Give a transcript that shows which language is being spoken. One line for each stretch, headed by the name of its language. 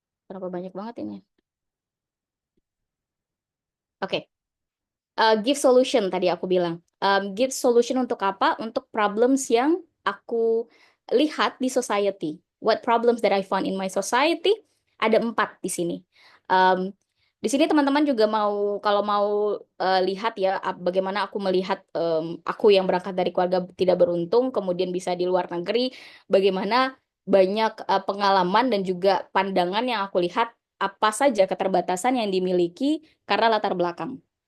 Indonesian: Kenapa banyak banget ini? Oke.
English: Give solution
Indonesian: tadi aku bilang. Give solution untuk apa? Untuk problems yang aku lihat di society.
English: What problems that I found in my society?
Indonesian: Ada 4 di sini. Di sini teman-teman juga kalau mau lihat ya bagaimana aku melihat aku yang berangkat dari keluarga tidak beruntung, kemudian bisa di luar negeri, bagaimana banyak pengalaman dan juga pandangan yang aku lihat apa saja keterbatasan yang dimiliki karena latar belakang.